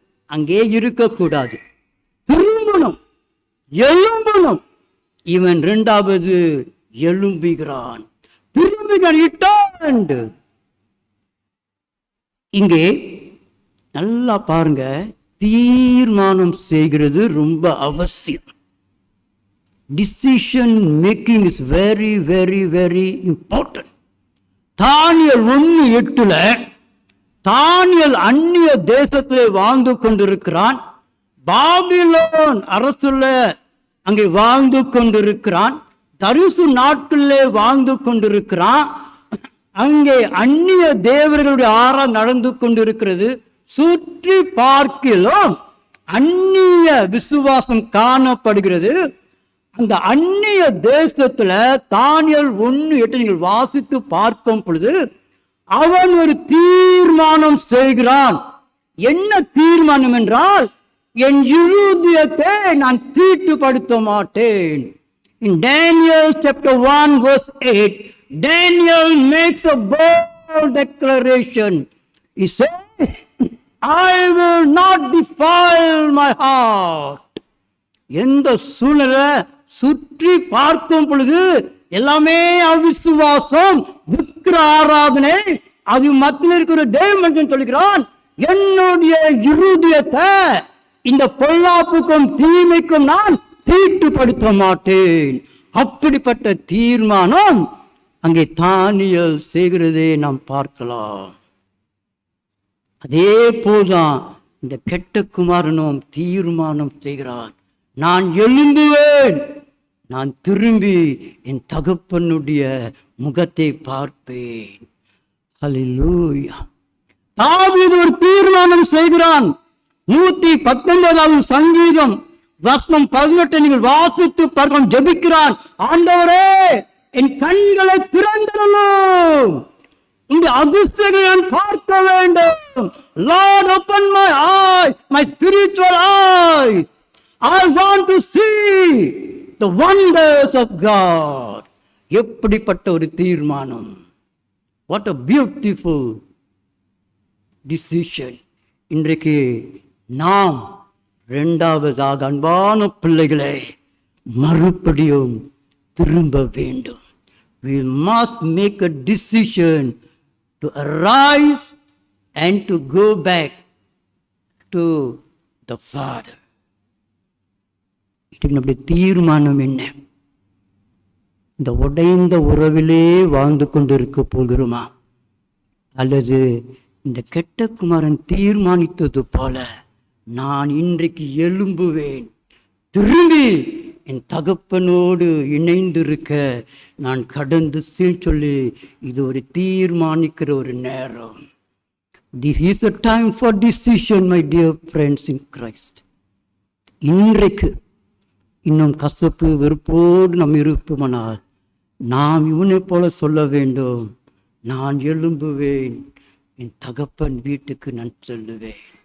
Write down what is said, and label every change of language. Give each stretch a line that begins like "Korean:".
Tamil: அங்கே இருக்கக்கூடாது, திரும்பணும், எழும்பணும். இவன் 2வது எழும்புகிறான், திரும்புகிறான். இங்கே நல்லா பாருங்க, தீர்மானம் செய்கிறது ரொம்ப அவசியம்.
English: Decision making is very very very important.
Tamil: தானியேல் 1:8 தானியேல் அந்நிய தேசத்திலே வாழ்ந்து கொண்டிருக்கிறான். பாபிலோன் அரசுல அங்கே வாழ்ந்து கொண்டிருக்கிறான். தரிசு நாட்டிலே வாழ்ந்து கொண்டிருக்கிறான். அங்கே அந்நிய தேவர்களுடைய ஆராதனை நடந்து கொண்டிருக்கிறது. சுற்றி பார்க்கிலும் அந்நிய விசுவாசம் காணப்படுகிறது. அந்த அந்நிய தேசத்துல தானியேல் 1:8 நீங்கள் வாசித்து பார்க்கும் பொழுது அவன் ஒரு தீர்மானம் செய்கிறான். என்ன தீர்மானம் என்றால், என் இருதயத்தை நான் தீட்டுப்படுத்த மாட்டேன்.
English: In Daniel chapter 1 verse 8, Daniel makes a bold declaration. He says, I will not defile my heart.
Tamil: எந்த சூழ்நிலை சுற்றி பார்க்கும் பொழுது எல்லாமே அவிசுவாசம், விக்கிர ஆராதனை, அது மத்தியில் இருக்கிற தேவன் சொல்கிறான், என்னுடைய இருதயத்தை இந்த பொல்லாப்புக்கும் தீமைக்கும் நான் தீட்டுப்படுத்த மாட்டேன். அப்படிப்பட்ட தீர்மானம் அங்கே தானியேல் செய்கிறதே நாம் பார்க்கலாம். அதே போல்தான் இந்த கெட்ட குமாரனும் தீர்மானம் செய்கிறான், நான் எழும்புவேன், நான் திரும்பி என் தகப்பனுடைய முகத்தை பார்ப்பேன். ஹல்லேலூயா. தாவீது ஒரு தீர்மானம் செய்கிறான். 119வது சங்கீதம் வசனம் 18 நீங்கள் வாசித்து பார்க்க ஜெபிக்கிறான். ஆண்டவரே, என் கண்களை திறந்தருளும், இந்த அதிர்ஷ்டங்களை நான் பார்க்க வேண்டும்.
English: Lord, open my eyes, my spiritual eyes. I want to see the wonders of God.
Tamil: எப்படிப்பட்ட ஒரு தீர்மானம்!
English: What a beautiful decision.
Tamil: இன்றைக்கு நாம் 2வதாக அன்பான பிள்ளைகளை மறுபடியும் திரும்ப வேண்டும்.
English: We must make a decision to arise and to go back to the Father.
Tamil: நம்முடைய தீர்மானம் என்ன? இந்த உடைந்த உறவிலே வாழ்ந்து கொண்டிருக்க போகிறோமா? அல்லது இந்த கெட்ட குமாரன் தீர்மானித்தது போல நான் இன்றைக்கு எழும்புவேன், திரும்பி என் தகப்பனோடு இணைந்திருக்க நான் கடந்து சொல்லி இது ஒரு தீர்மானிக்கிற ஒரு நேரம்.
English: This is a time for decision, my dear friends in Christ.
Tamil: இன்றைக்கு இன்னும் கசப்பு வெறுப்போடு நாம் இருப்போமானால் நாம் இவனை போல சொல்ல வேண்டும், நான் எழும்புவேன், என் தகப்பன் வீட்டுக்கு நான் செல்லுவேன்.